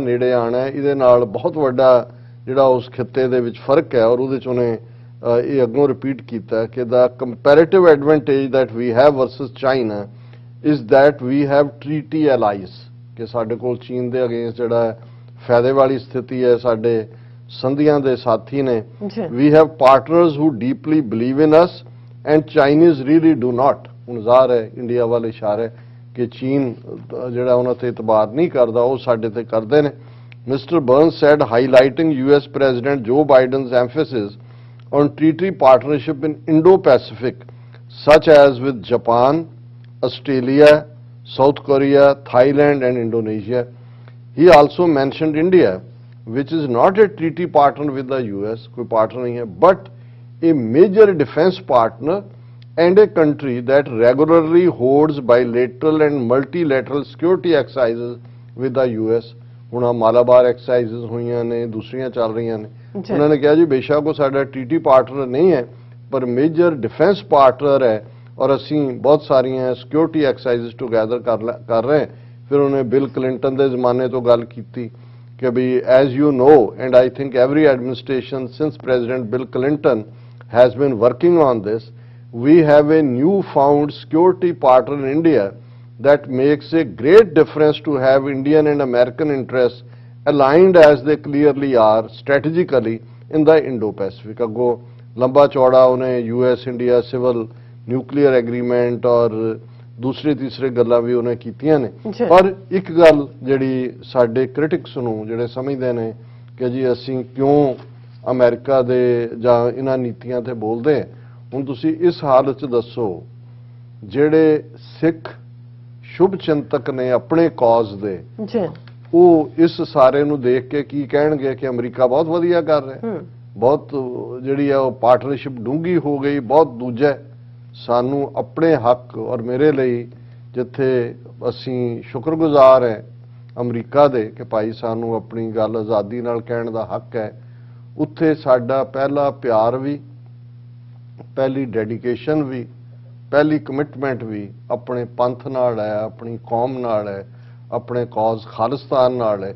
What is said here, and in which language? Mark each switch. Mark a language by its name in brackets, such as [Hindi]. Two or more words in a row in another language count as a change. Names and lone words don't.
[Punjabi] ਨੇੜੇ ਆਣਾ ਹੈ ਇਹਦੇ ਨਾਲ ਬਹੁਤ ਵੱਡਾ ਜਿਹੜਾ ਉਸ ਖਿੱਤੇ ਦੇ ਵਿੱਚ ਫਰਕ ਹੈ ਔਰ ਉਹਦੇ ਚ ਉਹਨੇ ਇਹ ਅੱਗੋਂ ਰਿਪੀਟ ਕੀਤਾ ਕਿ [English] the comparative advantage that we have versus China is that we have treaty allies [Punjabi] ਕਿ ਸਾਡੇ ਕੋਲ ਚੀਨ ਦੇ ਅਗੇਂਸਟ ਜਿਹੜਾ ਫਾਇਦੇ ਵਾਲੀ ਸਥਿਤੀ ਹੈ ਸਾਡੇ ਸੰਧੀਆਂ ਦੇ ਸਾਥੀ ਨੇ [English] We have partners who deeply believe in us and Chinese really do not. [Punjabi] ਹੁਣ ਜ਼ਾਹਰ ਹੈ ਇੰਡੀਆ ਵੱਲ ਇਸ਼ਾਰਾ ਹੈ ਕਿ ਚੀਨ ਜਿਹੜਾ ਉਹਨਾਂ ਤੇ ਇਤਬਾਰ ਨਹੀਂ ਕਰਦਾ ਉਹ ਸਾਡੇ ਤੇ ਕਰਦੇ ਨੇ। [English] Mister Burns said highlighting US President Joe Biden's emphasis on treaty partnership in Indo-Pacific such as with Japan, Australia, South Korea, Thailand and Indonesia. He also mentioned India, which is not a treaty partner with the US, [Punjabi] ਕੋਈ ਪਾਰਟਨਰ ਨਹੀਂ ਹੈ, [English] but a major defense partner and a country that regularly holds bilateral and multilateral security exercises with the US. [Punjabi] ਹੁਣ ਆ ਮਾਲਾਬਾਰ ਐਕਸਰਸਾਈਜ਼ਸ ਹੋਈਆਂ ਨੇ, ਦੂਸਰੀਆਂ ਚੱਲ ਰਹੀਆਂ ਨੇ। ਜੀ। ਉਹਨਾਂ ਨੇ ਕਿਹਾ ਜੀ ਬੇਸ਼ੱਕ ਉਹ ਸਾਡਾ TT ਪਾਰਟਨਰ ਨਹੀਂ ਹੈ ਪਰ [English] major defense partner [Punjabi] ਹੈ ਔਰ ਅਸੀਂ ਬਹੁਤ ਸਾਰੀਆਂ [English] security exercises together [Punjabi] ਕਰ ਰਹੇ। ਫਿਰ ਉਹਨੇ ਬਿਲ ਕਲਿੰਟਨ ਦੇ ਜ਼ਮਾਨੇ ਤੋਂ ਗੱਲ ਕੀਤੀ ਕਿ [English] we as you know and I think every administration since President Bill Clinton has been working on this. We have a new found security partner in India that makes a great difference to have Indian and American interests aligned as they clearly are strategically in the Indo-Pacific. [Punjabi] ਅਗੋ ਲੰਬਾ ਚੌੜਾ ਉਹਨਾਂ [English] US India civil nuclear agreement [Punjabi] ਔਰ ਦੂਸਰੇ ਤੀਸਰੇ ਗੱਲਾਂ ਵੀ ਉਹਨਾਂ ਕੀਤੀਆਂ ਨੇ। ਪਰ ਇੱਕ ਗੱਲ ਜਿਹੜੀ ਸਾਡੇ ਕ੍ਰਿਟਿਕਸ ਨੂੰ ਜਿਹੜੇ ਸਮਝਦੇ ਨੇ ਕਿ ਜੀ ਅਸੀਂ ਕਿਉਂ ਅਮਰੀਕਾ ਦੇ ਜਾਂ ਇਹਨਾਂ ਨੀਤੀਆਂ ਤੇ ਬੋਲਦੇ ਹੁਣ ਤੁਸੀਂ ਇਸ ਹਾਲਤ ਚ ਦੱਸੋ ਜਿਹੜੇ ਸਿੱਖ ਸ਼ੁਭ ਚਿੰਤਕ ਨੇ ਆਪਣੇ ਕਾਜ਼ ਦੇ ਉਹ ਇਸ ਸਾਰੇ ਨੂੰ ਦੇਖ ਕੇ ਕੀ ਕਹਿਣਗੇ ਕਿ ਅਮਰੀਕਾ ਬਹੁਤ ਵਧੀਆ ਕਰ ਰਿਹਾ, ਬਹੁਤ ਜਿਹੜੀ ਆ ਉਹ ਪਾਰਟਨਰਸ਼ਿਪ ਡੂੰਘੀ ਹੋ ਗਈ। ਬਹੁਤ ਦੂਜਾ ਸਾਨੂੰ ਆਪਣੇ ਹੱਕ ਔਰ ਮੇਰੇ ਲਈ ਜਿੱਥੇ ਅਸੀਂ ਸ਼ੁਕਰਗੁਜ਼ਾਰ ਹੈ ਅਮਰੀਕਾ ਦੇ ਕਿ ਭਾਈ ਸਾਨੂੰ ਆਪਣੀ ਗੱਲ ਆਜ਼ਾਦੀ ਨਾਲ ਕਹਿਣ ਦਾ ਹੱਕ ਹੈ, ਉੱਥੇ ਸਾਡਾ ਪਹਿਲਾ ਪਿਆਰ ਵੀ, ਪਹਿਲੀ ਡੈਡੀਕੇਸ਼ਨ ਵੀ, ਪਹਿਲੀ ਕਮਿਟਮੈਂਟ ਵੀ ਆਪਣੇ ਪੰਥ ਨਾਲ ਹੈ, ਆਪਣੀ ਕੌਮ ਨਾਲ ਹੈ, ਆਪਣੇ ਕੌਜ਼ ਖਾਲਿਸਤਾਨ ਨਾਲ ਹੈ।